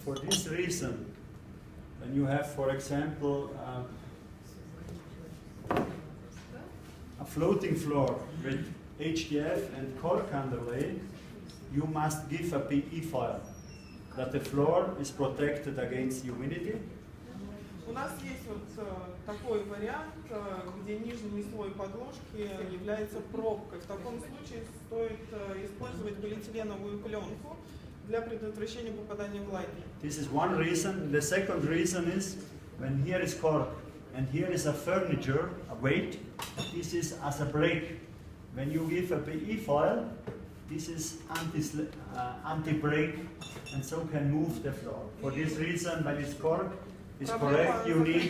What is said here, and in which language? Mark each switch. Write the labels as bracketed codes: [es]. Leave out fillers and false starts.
[en] For this reason, when you have, for example, a floating floor with HDF and cork underlay, you must give a PE foil that the floor is protected against humidity. [ru] У нас есть вот такой вариант, где нижний слой подложки является пробкой. В таком случае стоит использовать полиэтиленовую пленку для предотвращения попадания влаги. [en] This is one reason. The second reason is when here is cork and here is a furniture, a weight, this is as a brake. When you give a PE foil, this is anti-brake and so can move the floor. For this reason, when it's cork, it's correct, you need